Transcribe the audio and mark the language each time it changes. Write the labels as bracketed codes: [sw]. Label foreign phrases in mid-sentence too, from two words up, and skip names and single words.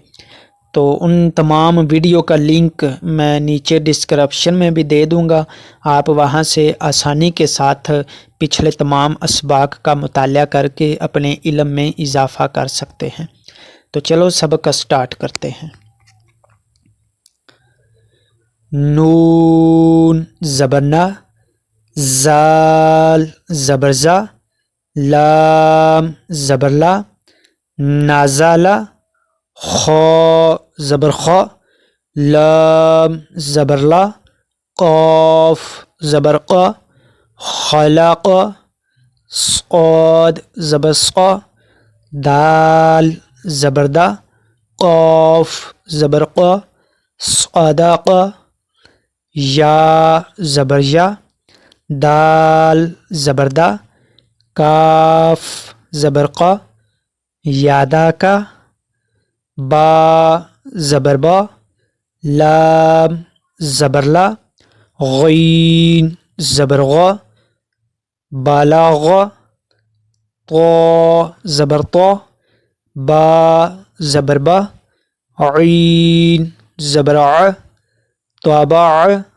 [ur] تو ان تمام ویڈیو کا لنک میں نیچے ڈسکرپشن میں بھی دے دوں گا، آپ وہاں سے آسانی کے ساتھ پچھلے تمام اسباق کا مطالعہ کر کے اپنے علم میں اضافہ کر سکتے ہیں۔ تو چلو سبق کا سٹارٹ کرتے ہیں۔ نون زبرنا، زال زبرزا، لام زبرلا، نازالا، خا زبرخا، لام زبرلا، قاف زبرقا، خلاقا، صاد زبرصا، دال زبردا، قاف زبرقا، صداقا، یا زبریا، دال زبردا، کاف زبرقا، یاداکا، با زبربا، لام زبرلا، غین زبرغا، بالاغا، طا زبرطا، با زبربا، عین زبرع، طابع،